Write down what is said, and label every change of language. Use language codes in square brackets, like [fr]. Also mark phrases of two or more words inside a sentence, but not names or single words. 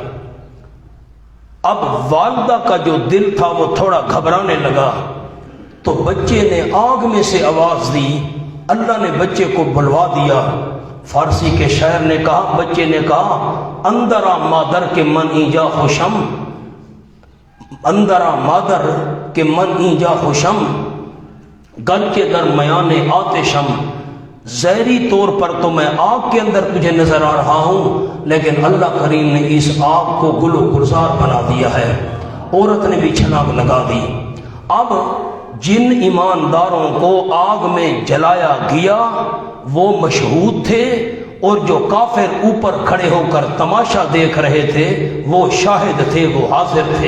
[ur] اب والدہ کا جو دل تھا وہ تھوڑا گھبرانے لگا، تو بچے نے آگ میں سے آواز دی، اللہ نے بچے کو بلوا دیا۔ فارسی کے شاعر نے کہا، بچے نے کہا، [fa] اندرا مادر کے من اینجا خوشم، اندرا مادر کے من اینجا خوشم، گل کے درمیان آتشم، [ur] ظاہری طور پر تو میں آگ کے اندر تجھے نظر آ رہا ہوں، لیکن اللہ کریم نے اس آگ کو گل و گلزار بنا دیا ہے۔ عورت نے بھی چھلانگ لگا دی۔ اب جن ایمانداروں کو آگ میں جلایا گیا وہ مشہود تھے، اور جو کافر اوپر کھڑے ہو کر تماشا دیکھ رہے تھے وہ شاہد تھے، وہ حاضر تھے۔